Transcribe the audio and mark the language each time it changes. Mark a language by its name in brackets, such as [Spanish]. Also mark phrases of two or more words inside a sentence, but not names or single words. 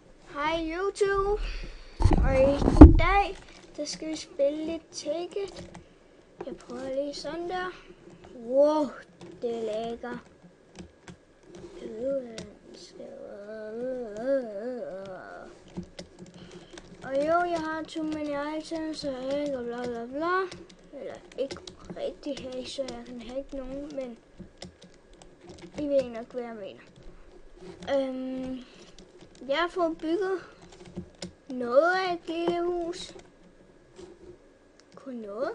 [Danish] Hej YouTube, og i dag der skal vi spille lidt Ticket. Jeg prøver lige sådan der. Wow, det er lækker. Og jo, jeg har [English] too many items, [Danish] så jeg ikke bla bla bla. Eller ikke rigtig hack, så jeg kan hacke nogen, men I ved nok, hvad jeg mener. Jeg har fået bygget noget af et lille hus. Kun noget.